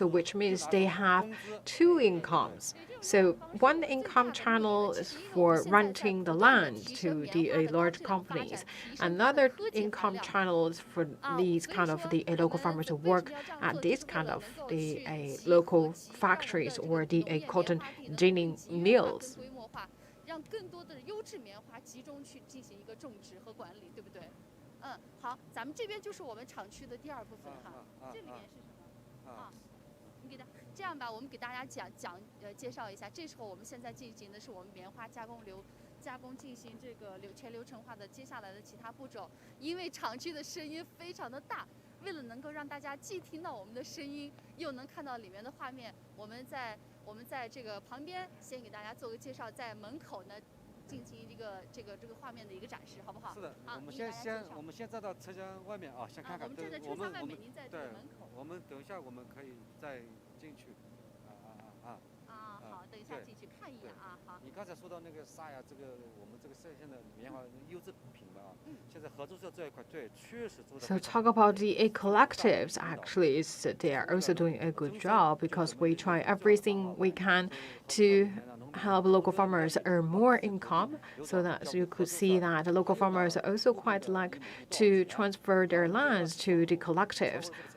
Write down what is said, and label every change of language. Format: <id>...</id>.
<en>So which means they have two incomes. So one income channel is for renting the land to the large companies. Another income channel is for these kind of the local farmers to work at this kind of the local factories or the cotton ginning mills.</en> <zh>让更多的优质棉花集中去进行一个种植和管理，对不对？好，咱们这边就是我们厂区的第二部分哈。这里面是什么？你给他这样吧，我们给大家介绍一下，这时候我们现在进行的是我们棉花加工进行这个全流程化的接下来的其他步骤。因为厂区的声音非常的大，为了能够让大家既听到我们的声音，又能看到里面的画面，我们在这个旁边先给大家做个介绍，在门口呢进行这个画面的一个展示，好不好？是的，我们先站到车厢外面啊，先看看。我们站在车厢外面，您在这个门口。我们等一下，我们可以再进去。好，等一下进去看一眼啊。好。你刚才说到那个沙呀，这个我们这个现在棉花优质品嘛啊，现在合作社这一块对确实做的。</zh> <en>So talk about the collectives. Actually, they are also doing a good job because we try everything we can to help local farmers earn more income, so that you could see that the local farmers also quite like to transfer their lands to the collectives.</en>